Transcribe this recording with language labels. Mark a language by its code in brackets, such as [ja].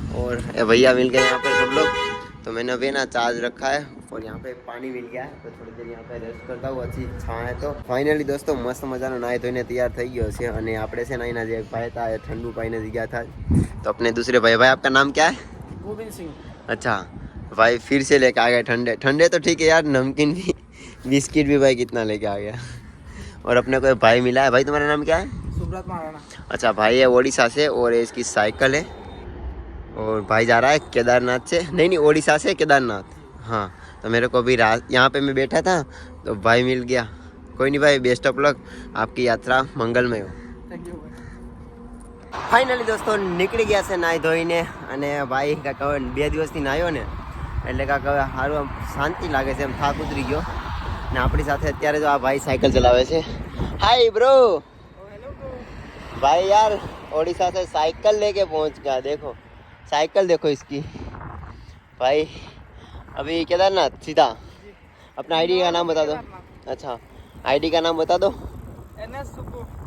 [hi] और भैया मिल गए यहाँ पर सब लोग. तो मैंने अभी ना चार्ज रखा है और यहाँ पे पानी मिल गया है, तो थोड़ी देर यहाँ पे रेस्ट करता हूँ. अच्छी छाँ है. तो फाइनली दोस्तों [gu] मस्त मजानो नाही धोઈને तैयार થઈ ગયો છે. અને આપણે છે ને અહીંના જે ભાઈ હતા એ ઠંડુ પાઈને ગયા था. [hi] तो अपने दूसरे भाई आपका नाम क्या है? गोविंद सिंह. अच्छा भाई फिर से लेके आ गए ठंडे. ठंडे तो ठीक है यार, नमकीन भी बिस्किट भी भाई कितना लेके आ गया. और अपने को भाई मिला है. भाई तुम्हारा नाम क्या है? सुब्रत महाराणा. अच्छा भाई है ओडिशा से, और इसकी साइकिल है. और भाई जा रहा है केदारनाथ से. नहीं ओडिशा से केदारनाथ. हाँ, तो मेरे को अभी यहाँ पे मैं बैठा था तो भाई मिल गया. कोई नहीं भाई, बेस्ट ऑफ लक, आपकी यात्रा मंगलमय हो. Thank you. [gu] ફાઇનલી દોસ્તો નીકળી ગયા છે નાહી ધોઈને. અને ભાઈ કાંક હવે 2 દિવસથી નાહ્યો ને એટલે કાંક હવે સારું આમ શાંતિ લાગે છે, એમ થાક ઉતરી ગયો. ને આપણી સાથે અત્યારે જો આ ભાઈ સાયકલ ચલાવે છે. [en] Hi bro. [hi] भाई यार ओडिशा से साइकिल लेके पहुंच गया. देखो साइकिल देखो इसकी. भाई अभी केदारनाथ सीधा. अपना आईडी का नाम बता दो. अच्छा आईडी का नाम बता दो. NS सुब्बू.